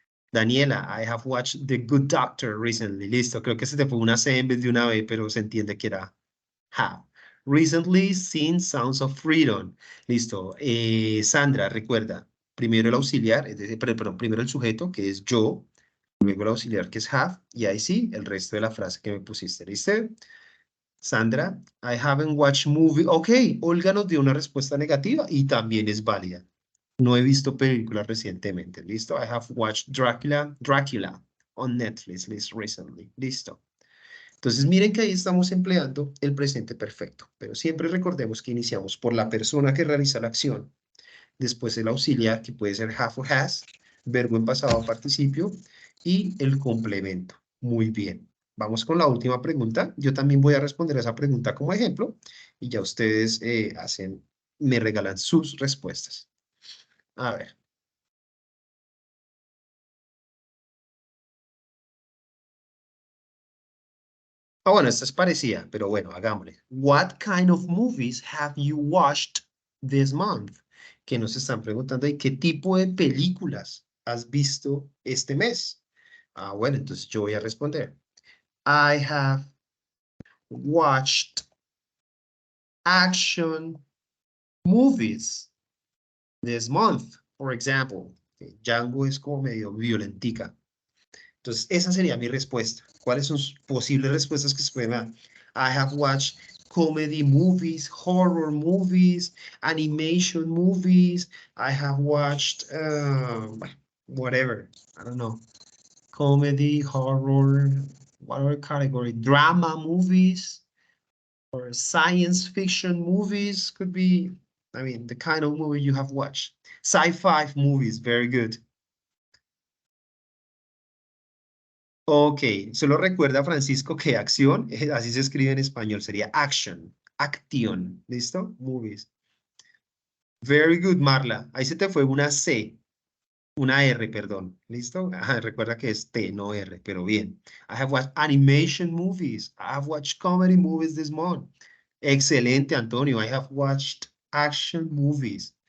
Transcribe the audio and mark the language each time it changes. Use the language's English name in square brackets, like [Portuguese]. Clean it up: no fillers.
[English] Daniela, I have watched The Good Doctor recently. [Spanish] Listo, creo que se te fue una C en vez de una B, pero se entiende que era have. [English] Recently seen Sounds of Freedom. [Spanish] Listo. Sandra, recuerda, primero el auxiliar, es decir, perdón, primero el sujeto, que es yo, luego el auxiliar, que es have, y ahí sí, el resto de la frase que me pusiste. ¿Listo? [English] Sandra, I haven't watched movie. [Spanish] Ok, Olga nos dio una respuesta negativa y también es válida. No he visto películas recientemente. ¿Listo? [English] I have watched Dracula on Netflix recently. [Spanish] Listo. Entonces, miren que ahí estamos empleando el presente perfecto, pero siempre recordemos que iniciamos por la persona que realiza la acción, después el auxiliar, que puede ser have o has, verbo en pasado participio, y el complemento. Muy bien. Vamos con la última pregunta. Yo también voy a responder a esa pregunta como ejemplo, y ya ustedes me regalan sus respuestas. A ver. Ah, bueno, esta es parecida, pero bueno, hagámosle. [English] What kind of movies have you watched this month? [Spanish] Que nos están preguntando, ¿y qué tipo de películas has visto este mes? Ah, bueno, entonces yo voy a responder. [English] I have watched action movies this month, for example. [Spanish] Django es como medio violentica. Entonces, esa sería mi respuesta. ¿Cuáles son sus posibles respuestas que se pueden dar? [English] I have watched comedy movies, horror movies, animation movies. I have watched, whatever, I don't know, comedy, horror, whatever category, drama movies, or science fiction movies could be, I mean, the kind of movie you have watched. Sci-fi movies, very good. [Spanish] Ok, solo recuerda, Francisco, que acción, así se escribe en español, sería action, action, ¿listo? Movies. [English] Very good, [Spanish] Marla. Ahí se te fue una C, una R, perdón, ¿listo? Ajá, recuerda que es T, no R, pero bien. [English] I have watched animation movies. I have watched comedy movies this month. Excelente, Antonio. I have watched action movies.